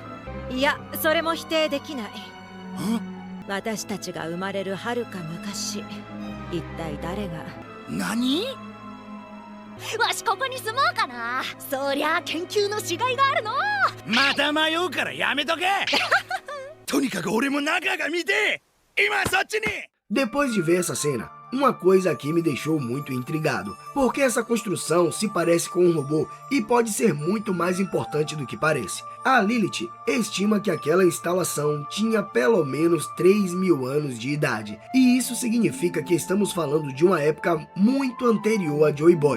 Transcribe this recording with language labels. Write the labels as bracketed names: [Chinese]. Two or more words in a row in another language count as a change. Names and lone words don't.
[Japanese] いや、それも否定できない。私たちが生まれるはるか昔、一体誰が。何？わしここに住もうかな。そりゃ研究のしがいがあるの。また迷うからやめとけ。とにかく俺も中が見て。今そっちに。 [Portuguese] Depois de ver essa cena, uma coisa aqui me deixou muito intrigado, porque essa construção se parece com um robô e pode ser muito mais importante do que parece. A Lilith estima que aquela instalação tinha pelo menos 3.000 anos de idade, e isso significa que estamos falando de uma época muito anterior a Joy Boy.